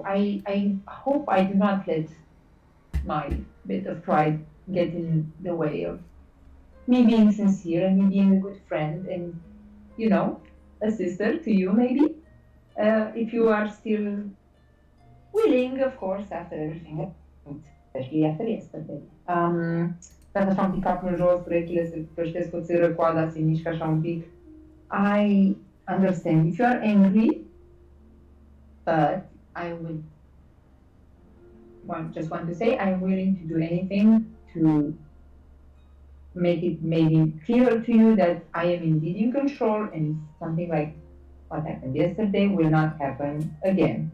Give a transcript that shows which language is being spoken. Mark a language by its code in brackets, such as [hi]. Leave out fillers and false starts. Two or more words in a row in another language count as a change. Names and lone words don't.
[en] I hope I do not let my bit of pride get in the way of me being sincere and me being a good friend and, you know, a sister to you maybe. If you are still willing, of course, after everything, especially after yesterday. [ro] Dacă așa un pic capul în jos, urechile se păștesc o țără, coada se mișcă așa un pic. [en] I understand if you are angry, but I would just want to say I'm willing to do anything to make it maybe clearer to you that I am indeed in control and something like what happened yesterday will not happen again.